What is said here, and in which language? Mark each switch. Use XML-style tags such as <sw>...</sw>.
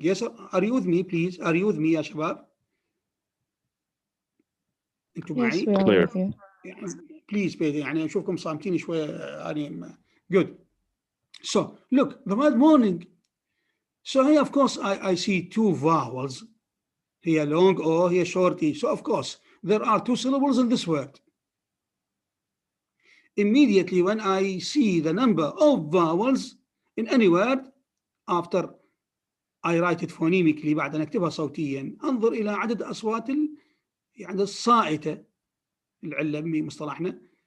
<en>Yes, are you with me, please? Are you with me يا شباب؟</en> <ar>أنتم معي؟</ar> <en>Yes, we are with you.</en> <ar>Please, يعني أشوفكم صامتين شوية يعني good.</ar> <en>So, look, the word morning. So here, of course, I see two vowels. Here long O, here short E. So, of course, there are two syllables in this word. Immediately when I see the number of vowels in any word, after I write it phonemically</en> <ar>بعد أن أكتبها صوتيا، أنظر إلى عدد أصوات يعني الصائتة العلة بمصطلحنا.</ar>